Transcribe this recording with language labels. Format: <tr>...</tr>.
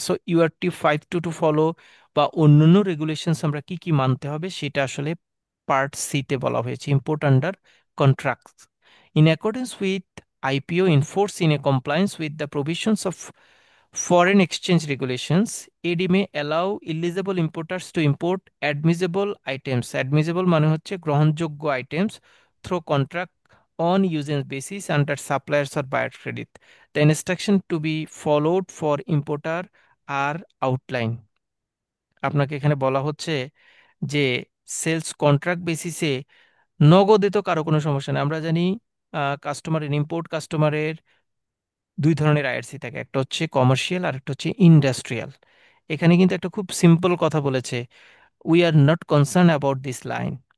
<bn>So ইউআরটি 522 follow বা অন্যান্য regulations আমরা কি কি মানতে হবে সেটা আসলে পার্ট সি তে বলা হয়েছে,</bn> <en>Import under contract in accordance with IPO in force in a compliance with the provisions of foreign exchange regulations, AD may allow eligible importers to import admissible items. Admissible</en> <bn>মানে হচ্ছে গ্রহণযোগ্য</bn> <en>items through contract on usage basis under suppliers or buyer credit. The instruction to be followed for importer are outlined.</en> <bn>আপনাকে এখানে বলা হচ্ছে যে sales contract বেসিসে নগদে তো কারো কোনো সমস্যা নেই। আমরা জানি কাস্টমারের, ইম্পোর্ট কাস্টমারের দুই ধরনের আইআরসি থাকে, একটা হচ্ছে কমার্শিয়াল আর একটা হচ্ছে ইন্ডাস্ট্রিয়াল। এখানে কিন্তু একটা খুব সিম্পল কথা বলেছে,</bn> <en>We are not concern about this line.</en>